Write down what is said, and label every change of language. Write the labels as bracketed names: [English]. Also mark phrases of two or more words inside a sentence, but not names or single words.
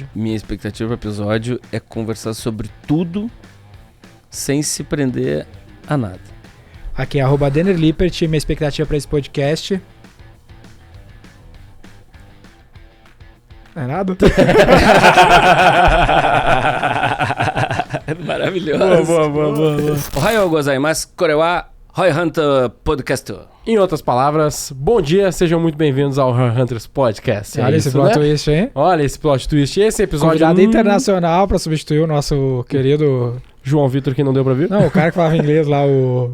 [Portuguese] Minha expectativa pro episódio é conversar sobre tudo sem se prender a nada. Aqui é @Denner Lippert. Minha expectativa para esse podcast... Não é nada? Maravilhoso. Boa. [Japanese] おはようございます. これは Roy Hunter Podcast. [Portuguese] Em outras palavras, bom dia, sejam muito bem-vindos ao Roy Hunters Podcast. Olha esse [English] plot twist, [Portuguese] hein? Olha esse [English] plot twist. [Portuguese] Esse episódio... Convidado internacional para substituir o nosso querido... João Vitor, que não deu pra vir? Não, o cara que falava inglês lá, o...